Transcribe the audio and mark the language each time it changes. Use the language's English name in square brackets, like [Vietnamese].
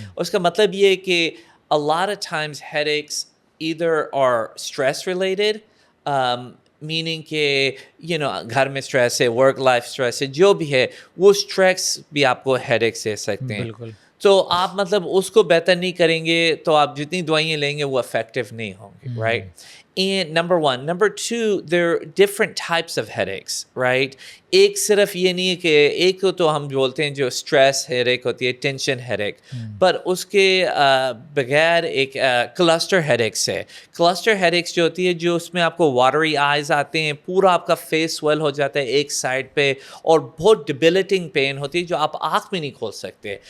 [Urdu] اس کا مطلب یہ ہے کہ [English] a lot of times headaches either are stress related, meaning [Urdu] کہ گھر میں اسٹریس ہے, ورک لائف اسٹریس ہے, جو بھی ہے وہ اسٹریس بھی آپ کو ہیڈیکس دے سکتے ہیں. بالکل. تو آپ مطلب اس کو بہتر نہیں کریں گے تو آپ جتنی دوائیں لیں گے وہ افیکٹو نہیں ہوں گے, right. [English] And number 1. Number 2, there are different types of headaches, right? [Urdu] ایک صرف یہ نہیں ہے کہ ایک کو تو ہم بولتے ہیں جو اسٹریس ہیڈیک ہوتی ہے, ٹینشن ہیڈیک, پر اس کے بغیر ایک کلسٹر ہیڈیکس ہے. کلسٹر ہیڈیکس جو ہوتی ہے, جو اس میں آپ کو واٹری آئیز آتے ہیں, پورا آپ کا فیس سویل ہو جاتا ہے ایک سائڈ پہ, اور بہت ڈیبلیٹنگ پین ہوتی ہے جو آپ آنکھ میں نہیں کھول سکتے.